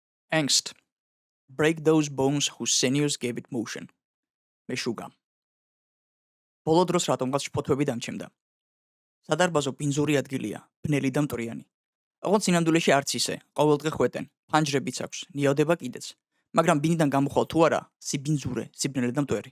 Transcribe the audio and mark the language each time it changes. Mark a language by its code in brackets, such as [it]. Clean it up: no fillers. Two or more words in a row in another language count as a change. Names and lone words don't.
[en] Angst. Break those bones whose sinews gave it motion. [ka] მეშუგა. ბოლო დროს რატომღაც შფოთვები დამჩემდა. სადარბაზო ბინძური ადგილია, ბნელი და მტვრიანი. ოღონდ სინამდვილეში არც ისე, ყოველდღე ხვეტენ, ფანჯრებიც აქვს, ნიავდება კიდეც. მაგრამ ბინიდან გამოხვალ თუ არა, სიბინძურე, სიბნელე და მტვერი.